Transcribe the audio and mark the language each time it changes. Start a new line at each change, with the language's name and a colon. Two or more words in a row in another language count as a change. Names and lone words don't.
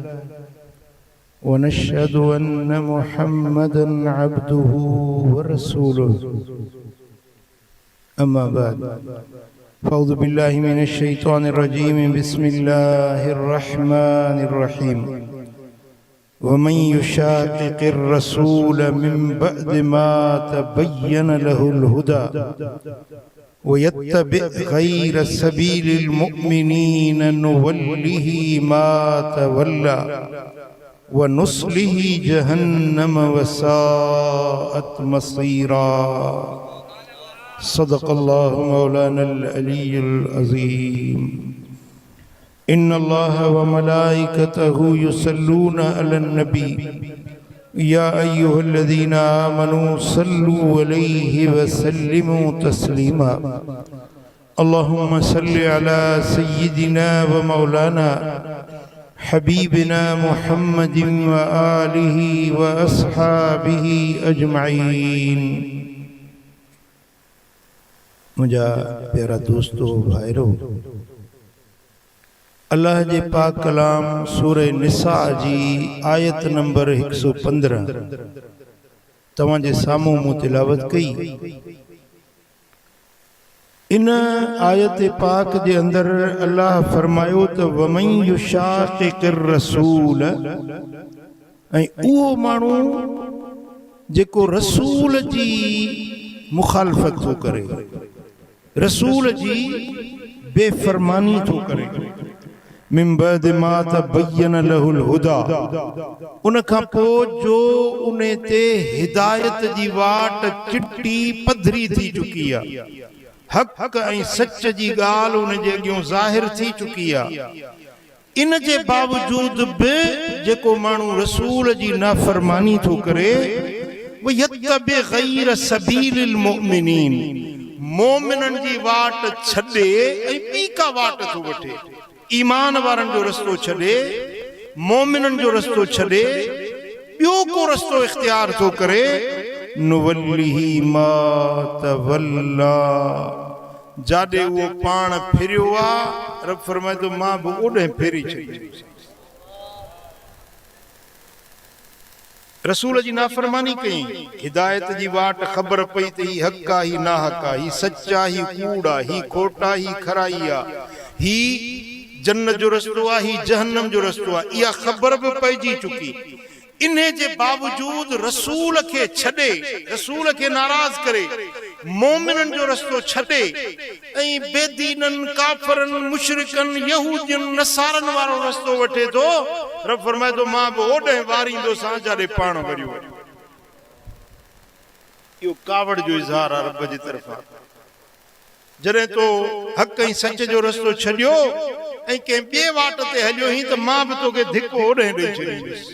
Arabic: ونشهد أن محمدا عبده ورسوله أما بعد فأعوذ بالله من الشيطان الرجيم بسم الله الرحمن الرحيم ومن يشاقق الرسول من بعد ما تبين له الهدى ويتبع غير سبيل المؤمنين نوله ما تولى ونصله جهنم وساءت مصيرا. صدق الله مولانا العلي العظيم. إن الله وملائكته يصلون على النبي يا أيها الذين آمنوا صلوا عليه وسلموا تسليما. اللهم صل على سيدنا ومولانا حبيبنا محمد وآله وأصحابه أجمعين.
Sindhi: मुझा प्यारा दोस्तों भाइरों, अल्लाह जे पाक कलाम सूरह निसा जी आयत नंबर 115 तव्हांजे साम्हूं मूं तिलावत कई। इन आयत पाक जे अंदर अल्लाह फरमायो त
Arabic: ومن يشاقق الرسول,
Sindhi: ऐं उहो माण्हू जेको रसूल जी मुखालफत थो करे, रसूल जी बेफरमानी थो करे।
Arabic: من بعد ما تبين له الهدى,
Sindhi: उन खां पोइ जो उन ते हिदायत जी वाट चिट्टी पधरी थी चुकी आहे, हक़ ऐं सच जी ॻाल्हि उन जे अॻियां ज़ाहिर थी चुकी आहे। इन जे बावजूद बि जेको माण्हू रसूल जी नाफरमानी थो करे,
Arabic: ويتبع غير سبيل
Sindhi: मुअ्मिनीन, मोमिनन जी वाट छॾे ऐं ॿी का वाट थो वठे, ईमान वारनि जो रस्तो छॾे, मोमिनन जो रस्तो छॾे ॿियो को रस्तो इख्तियार थो करे,
Arabic: نوله ما تولى,
Sindhi: जाॾे उहो पाण फिरियो आहे, रब फरमाए थो मां बि ओॾे फेरी छॾींदुसि। रसूल जी नाफरमानी कई, हिदायत जी वाट ख़बर पई त ही हक़ आहे, ही नाहक़ आहे, ही सच आहे, ही कूड़ आहे, ही खोट आहे, ही खराई आहे, ही जन्नत जो रस्तो आहे, ही जहन्नम जो रस्तो आहे, इहा ख़बर बि पइजी चुकी। इन जे बावजूद रसूल खे छॾे, रसूल खे नाराज़ करे, मोमिनन जो रस्तो छॾे ऐं बेदीनन, काफ़रन, मुशरिकन, यहूदियन, नसारन वारो रस्तो वठे थो, रब फरमाए थो मां बि ओॾे वारींदोसां जाॾे पाण वरियो। इहो कावड़ जो इज़हार आहे रब जी तरफ़ां। जॾहिं तो हक़ ऐं सच जो रस्तो छॾियो ऐं कंहिं ॿिए वाट ते हलियो ही त मां बि तोखे धिको ओॾे ॾेई छॾींदुसि।